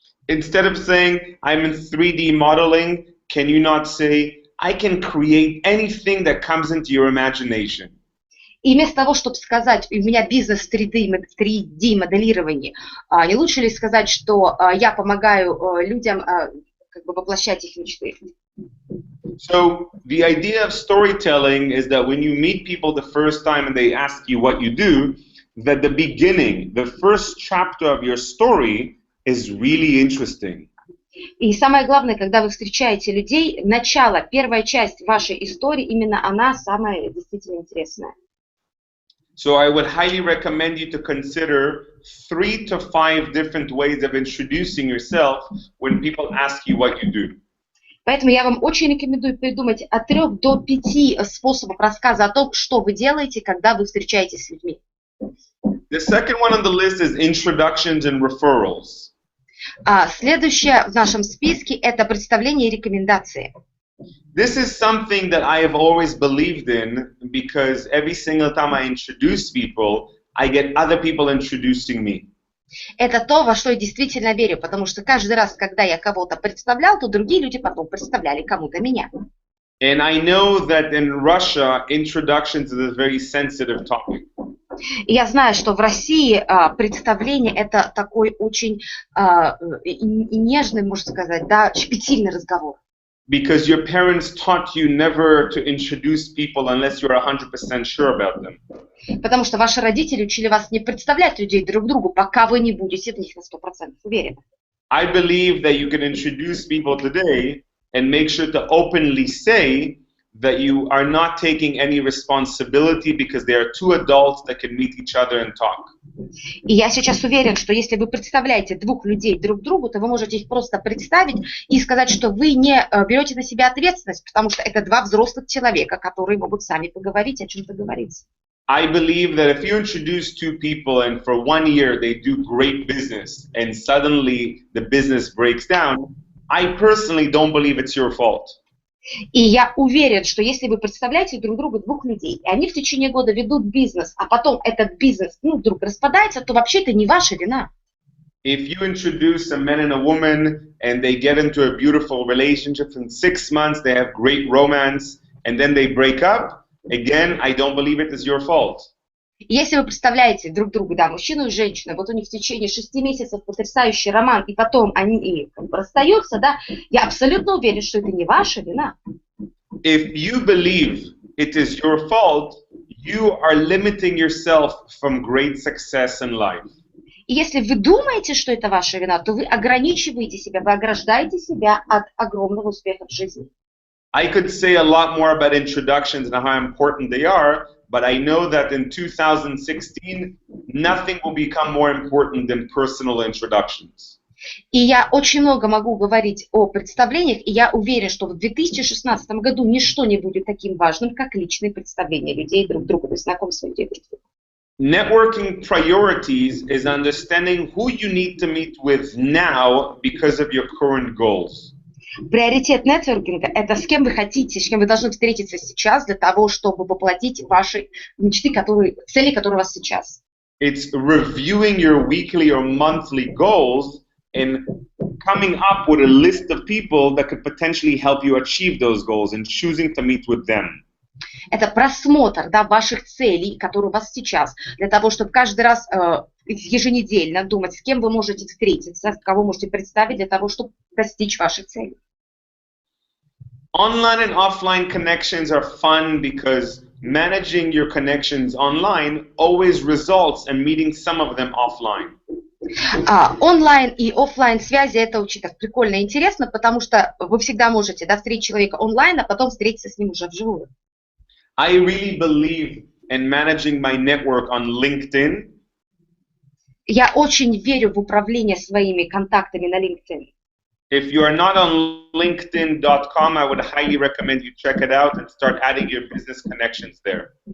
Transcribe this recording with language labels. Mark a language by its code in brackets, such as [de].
[en] Instead of saying, I'm in 3D modeling, can you not say, I can create anything that comes into your imagination? [ru] И вместо того, чтобы сказать, у меня бизнес 3D моделирования, не лучше ли сказать, что я помогаю людям как бы воплощать их мечты? [en] So the idea of storytelling is that when you meet people the first time and they ask you what you do, that the beginning, the first chapter of your story is really interesting. [ru] И самое главное, когда вы встречаете людей, начало, первая часть вашей истории, именно она самая действительно интересная. [en] So I would highly recommend you to consider 3 to 5 different ways of introducing yourself when people ask you what you do. [ru] Поэтому я вам очень рекомендую придумать от 3 до 5 способов рассказа о том, что вы делаете, когда вы встречаетесь с людьми. [en] The second one on the list is introductions and referrals. [ru] Следующее в нашем списке – это представление и рекомендации. [en] This is something that I have always believed in because every single time I introduce people, I get other people introducing me. [ru] Это то, во что я действительно верю, потому что каждый раз, когда я кого-то представлял, то другие люди потом представляли кому-то меня. [en] And I know that in Russia, introductions is a very sensitive topic. [ru] И я знаю, что в России представление – это такой очень нежный, можно сказать, да, щепетильный разговор. [en] Because your parents taught you never to introduce people unless you're 100% sure about them. [ru] Потому что ваши родители учили вас не представлять людей друг другу, пока вы не будете в них на 100% уверены. [en] I believe that you can introduce people today and make sure to openly say that you are not taking any responsibility because they are two adults that can meet each other and talk. [ru] И я сейчас уверен, что если вы представляете двух людей друг другу, то вы можете их просто представить и сказать, что вы не берете на себя ответственность, потому что это два взрослых человека, которые могут сами поговорить, о чем договориться. [en] I believe that if you introduce two people and for 1 year they do great business and suddenly the business breaks down, I personally don't believe it's your fault. [ru] И я уверен, что если вы представляете друг другу двух людей, и они в течение года ведут бизнес, а потом этот бизнес вдруг распадается, то вообще это не ваша вина. [en] If you introduce a man and a woman and they get into a beautiful relationship in 6 months, they have great romance, and then they break up, again, I don't believe it is your fault. [ru] Если вы представляете друг другу, да, мужчину и женщину, вот у них в течение 6 месяцев потрясающий роман, и потом они расстаются, да, я абсолютно уверен, что это не ваша вина. [en] If you believe it is your fault, you are limiting yourself from great success in life. [ru] И если вы думаете, что это ваша вина, то вы ограничиваете себя, вы ограждаете себя от огромного успеха в жизни. [en] I could say a lot more about introductions and how important they are, but I know that in 2016, nothing will become more important than personal introductions. [ru] И я очень много могу говорить о представлениях, и я уверен, что в 2016 году ничто не будет таким важным, как личные представления людей друг друга, то есть знакомство людей друг с другом. [en] Networking priorities is understanding who you need to meet with now because of your current goals. [ru] Приоритет нетворкинга – это с кем вы хотите, с кем вы должны встретиться сейчас для того, чтобы воплотить ваши мечты, цели, которые у вас сейчас. [en] It's reviewing your weekly or monthly goals and coming up with a list of people that could potentially help you achieve those goals and choosing to meet with them. [ru] Это просмотр, да, ваших целей, которые у вас сейчас, для того, чтобы каждый раз еженедельно думать, с кем вы можете встретиться, кого можете представить для того, чтобы достичь ваших целей. [en] Online and offline connections are fun because managing your connections online always results in meeting some of them offline. [ru] Онлайн и офлайн связи это очень так прикольно и интересно, потому что вы всегда можете встретить человека онлайн, а потом встретиться с ним уже вживую. [en] I really believe in managing my network on LinkedIn. [ru] Я очень верю в управление своими контактами на LinkedIn. [en] If you are not on LinkedIn.com, I would highly recommend you check it out and start adding your business connections there.